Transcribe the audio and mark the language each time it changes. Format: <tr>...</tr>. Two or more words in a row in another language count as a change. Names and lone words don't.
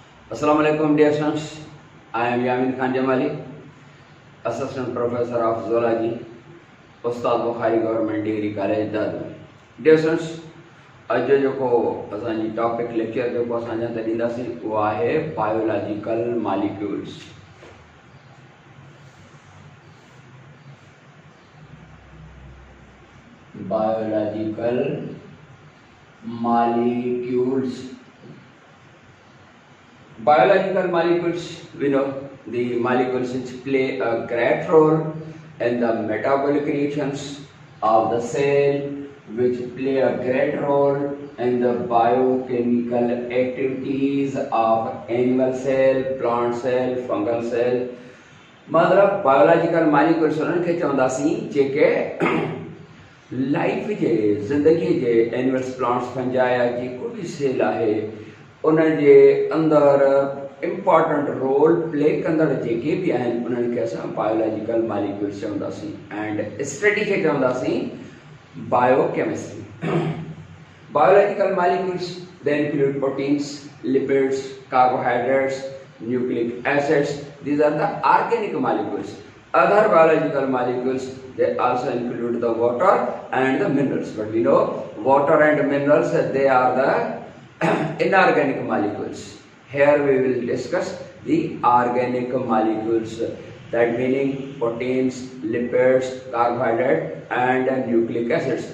<ar>السلام عليكم</ar> <en>dear students. I am Yamin Khan Jamali, Assistant Professor of Zoology, Ustad Bukhari Government Degree College, Dadu. Dear students,</en> <sd>अॼु जेको असांजी टॉपिक लेक्चर जेको असां ॼाण ॾींदासीं उहो आहे</sd> <en>biological molecules. biological molecules. Biological molecules, we know the molecules which play a great role in the metabolic reactions of the cell, which play a great role in the biochemical activities of animal cell, plant cell, fungal cell.</en> <sd>मतलब</sd> <en>biological molecules</en> <sd>उन्हनि खे चवंदासीं जेके लाइफ जे ज़िंदगी जे</sd> <en>animals plants fungi</en> <sd>जेको बि सेल आहे उन जे अंदरि</sd> <en>important role play</en> <sd>कंदड़ जेके बि आहिनि उन्हनि खे असां</sd> <en>biological molecules</en> <sd>चवंदासीं</sd> <en>and study</en> <sd>खे चवंदासीं बायोकेमिस्ट्री।</sd> <en>Biological molecules they include proteins, lipids, carbohydrates, nucleic acids. These are the organic molecules. Other biological molecules, they also include the water and the minerals, but we know water and minerals, they are the inorganic molecules. Here we will discuss the organic molecules, that meaning proteins, lipids, carbohydrate and nucleic acids.</en>